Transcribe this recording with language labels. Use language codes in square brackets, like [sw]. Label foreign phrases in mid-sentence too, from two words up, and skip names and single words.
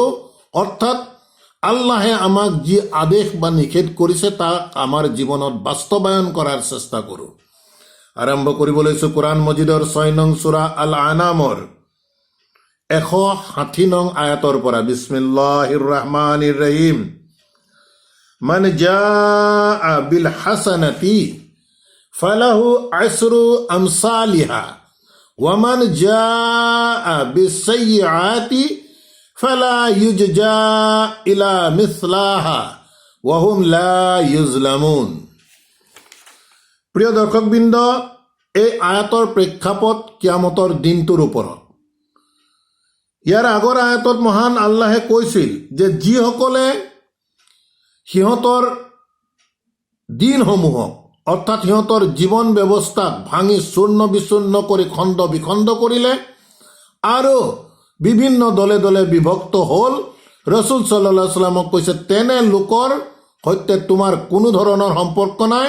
[as] অৰ্থাৎ আল্লাহে আমাক যি আদেশ বা নিষেধ কৰিছে তাক আমাৰ জীৱনত বাস্তৱায়ন কৰাৰ চেষ্টা কৰোঁ। আৰম্ভ কৰিব লৈছোঁ কোৰআন মজিদৰ 6 নং সূৰা আল আনামৰ 160 নং আয়াতৰ পৰা। [ar] بسم الله الرحمن الرحيم. من جاء بالحسنة فله عشر أمثالها ومن جاء بالسيئة فلا يجزى إلا مثلها وهم لا يظلمون. [as] প্ৰিয় দৰ্শকবৃন্দ, এই আয়াতৰ প্ৰেক্ষাপট কিয়ামতৰ দিনটোৰ ওপৰত। ইয়াৰ আগৰ আয়াতত মহান আল্লাহে কৈছিল যে যিসকলে সিহঁতৰ দিনসমূহক অৰ্থাৎ সিহঁতৰ জীৱন ব্যৱস্থাক ভাঙি চূৰ্ণ বিচূৰ্ণ কৰি খণ্ড বিখণ্ড কৰিলে আৰু বিভিন্ন দলে দলে বিভক্ত হ'ল, ৰসুল [ar] صلى الله عليه وسلم [as] কৈছে তেনে লোকৰ সৈতে তোমাৰ কোনো ধৰণৰ সম্পৰ্ক নাই।